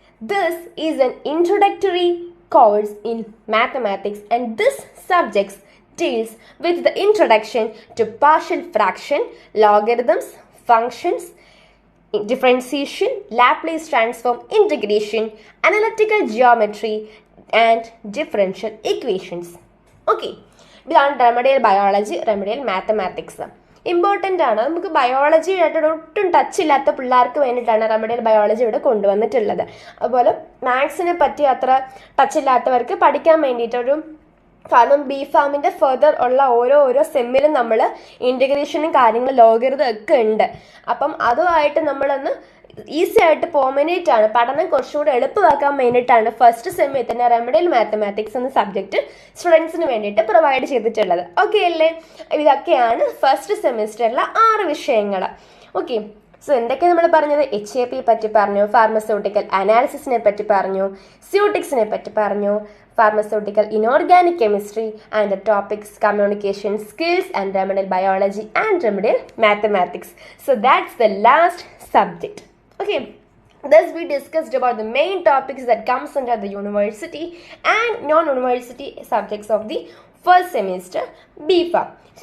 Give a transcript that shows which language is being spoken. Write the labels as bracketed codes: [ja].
[en] This is an introductory course in mathematics and this subject deals with the introduction to partial fraction, logarithms, functions, differentiation, Laplace transform, integration, analytical geometry and differential equations. [ml] Okay, ഇതാണ് remedial biology, remedial mathematics. Important ആണ്. നമുക്ക് biology ആയിട്ട് ഒട്ടും touch ഇല്ലാത്ത പിള്ളേർക്ക് വേണ്ടിയിട്ടാണ് remedial biology ഇവിടെ കൊണ്ടുവന്നിട്ടുള്ളത്. അതുപോലെ മാത്സിനെ പറ്റി അത്ര ടച്ച് ഇല്ലാത്തവർക്ക് പഠിക്കാൻ വേണ്ടിയിട്ടൊരു, കാരണം ബിഫാമിൻ്റെ ഫെർദർ ഉള്ള ഓരോ സെമ്മിലും നമ്മൾ ഇൻറ്റഗ്രേഷനും കാര്യങ്ങളും ലോഗരിതം ഒക്കെ ഉണ്ട്. അപ്പം അതുമായിട്ട് നമ്മളൊന്ന് ഈസി ആയിട്ട് പോകാൻ വേണ്ടിയിട്ടാണ്, പഠനം കുറച്ചുകൂടെ എളുപ്പമാക്കാൻ വേണ്ടിയിട്ടാണ് ഫസ്റ്റ് സെമ്മിൽ തന്നെ റെമഡിയൽ മാത്തമാറ്റിക്സ് എന്ന സബ്ജക്റ്റ് സ്റ്റുഡൻസിന് വേണ്ടിയിട്ട് പ്രൊവൈഡ് ചെയ്തിട്ടുള്ളത്. ഓക്കെ അല്ലേ? ഇതൊക്കെയാണ് ഫസ്റ്റ് സെമിസ്റ്ററിലെ 6 വിഷയങ്ങൾ. ഓക്കെ, സോ എന്തൊക്കെ നമ്മൾ പറഞ്ഞത്? HAP പറ്റി പറഞ്ഞു, ഫാർമസ്യൂട്ടിക്കൽ അനാലിസിസിനെ പറ്റി പറഞ്ഞു, [en] സ്യൂട്ടിക്സിനെ പറ്റി പറഞ്ഞു, pharmaceutical inorganic chemistry, and the topics communication skills and remedial biology and remedial mathematics. So that's the last subject. Okay, thus we discussed about the main topics that comes under the university and non-university subjects of the first semester bpharm. So